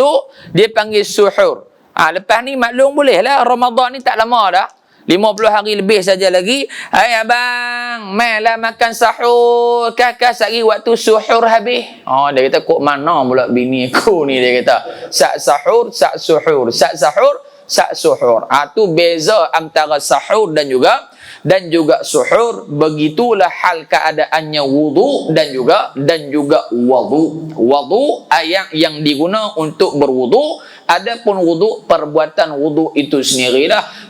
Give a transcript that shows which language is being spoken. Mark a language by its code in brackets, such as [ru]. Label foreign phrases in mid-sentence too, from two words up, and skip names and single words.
[ms] Dia panggil suhur. Lepas ni maklum boleh lah. Ramadan ni tak lama dah. 50 hari lebih saja lagi. Hai abang, mainlah makan sahur. Kakak sehari waktu suhur habis. Dia kata, kok mana pula bini aku ni, dia kata. Sak sahur, sak suhur. Sak sahur, sak suhur. Tu beza antara sahur dan juga suhur. Begitulah hal keadaannya wudu dan juga wudu. Wudu ayat yang diguna untuk berwudu. Adapun wudu, perbuatan wudu itu sendirilah.